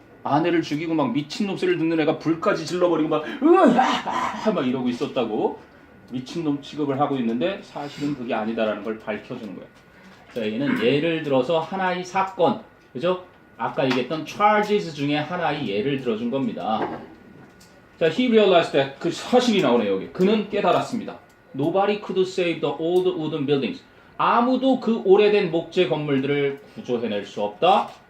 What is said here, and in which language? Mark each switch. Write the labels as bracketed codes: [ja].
[ko] 아내를 죽이고 막 미친놈 소리를 듣는 애가 불까지 질러버리고 막 이러고 있었다고 미친놈 취급을 하고 있는데 사실은 그게 아니다라는 걸 밝혀주는 거예요. 자, 여기는 예를 들어서 하나의 사건, 그죠? 아까 얘기했던 charges 중에 하나의 예를 들어준 겁니다. 자, [en] he realized that, [ko] 그 사실이 나오네요, 여기. 그는 깨달았습니다. [en] Nobody could save the old wooden buildings. [ko] 아무도 그 오래된 목재 건물들을 구조해낼 수 없다.